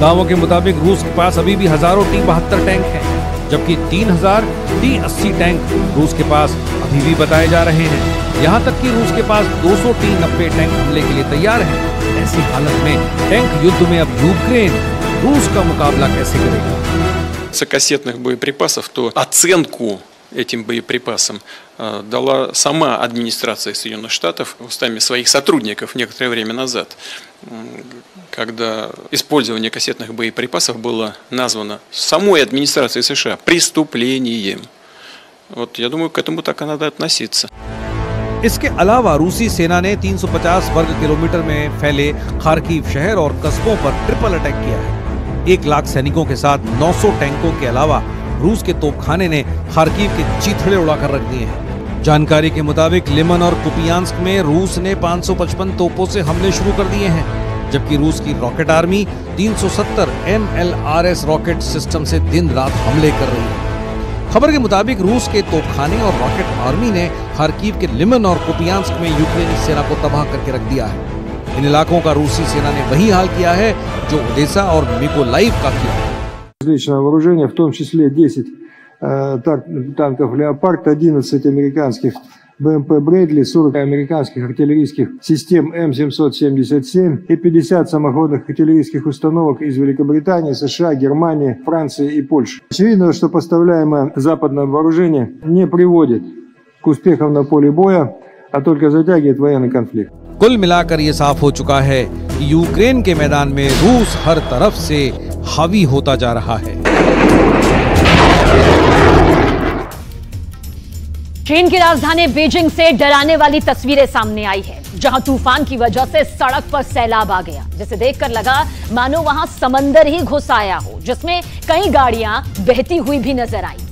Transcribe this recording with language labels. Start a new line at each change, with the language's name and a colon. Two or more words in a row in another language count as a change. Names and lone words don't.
Hindi: दावों के मुताबिक रूस के पास अभी भी हजारों T-72 टैंक हैं, जबकि 3000 T-80 टैंक रूस के पास अभी भी बताए जा रहे हैं। यहाँ तक कि रूस के पास 200 T-90 टैंक हमले के लिए तैयार हैं। ऐसी हालत में टैंक युद्ध में अब यूक्रेन रूस का मुकाबला कैसे करेगा?
Russian: С кассетных боеприпасов, то оценку этим боеприпасам дала сама администрация Соединенных Штатов устами своих сотрудников некоторое время назад, когда использование кассетных боеприпасов было названо самой администрацией США преступлением. Вот я думаю, к этому так и надо относиться.
Hindi: इसके अलावा रूसी सेना ने 350 वर्ग किलोमीटर में फैले खार्किव शहर और कस्बों पर
English: triple attack
Hindi: किया है। 1 लाख सैनिकों के साथ 900 टैंकों के अलावा रूस के तोपखाने ने खार्किव के चीथड़े उड़ाकर रख दिए हैं। जानकारी के मुताबिक लिमन और कुपियांस्क में रूस ने 555 तोपों से हमले शुरू कर दिए हैं, जबकि रूस की
English: rocket army
Hindi: 370 MLRS
English: rocket system
Hindi: से दिन रात हमले कर रही है। खबर के मुताबिक रूस के तोपखाने और
English: rocket army
Hindi: ने खार्किव के लिमन और कुपियांस्क में यूक्रेनी सेना को तबाह करके रख दिया है। इन इलाकों का रूसी सेना ने वही हाल किया है जो ओदेसा और मिकोलाइव का किया है।
Russian: Различного вооружения, в том числе 10 танков «Леопард», 11 американских БМП «Брэдли», 40 американских артиллерийских систем М777 и 50 самоходных артиллерийских установок из Великобритании, США, Германии, Франции и Польши. Очевидно, что поставляемое западное вооружение не приводит к успехам на поле боя, а только затягивает военный конфликт.
Hindi: कुल मिलाकर ये साफ हो चुका है कि यूक्रेन के मैदान में रूस हर तरफ से हावी होता जा रहा है। चीन की राजधानी बीजिंग से डराने वाली तस्वीरें सामने आई है, जहां तूफान की वजह से सड़क पर सैलाब आ गया, जिसे देखकर लगा मानो वहां समंदर ही घुस आया हो, जिसमें कई गाड़ियां बहती हुई भी नजर आई।